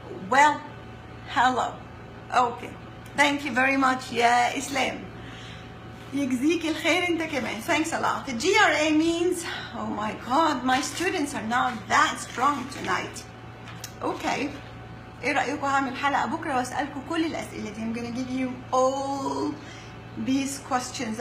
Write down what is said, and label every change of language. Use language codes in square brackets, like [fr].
[en] Well, hello. Okay. Thank you very much, يا إسلام. [ar] يجزيك الخير أنت كمان. [en] Thanks a lot. The GRA means, oh my God, my students are not that strong tonight. Okay. [ar] ايه رأيكم هعمل حلقة بكرة واسألكم كل الأسئلة دي. [en] I'm gonna give you all these questions.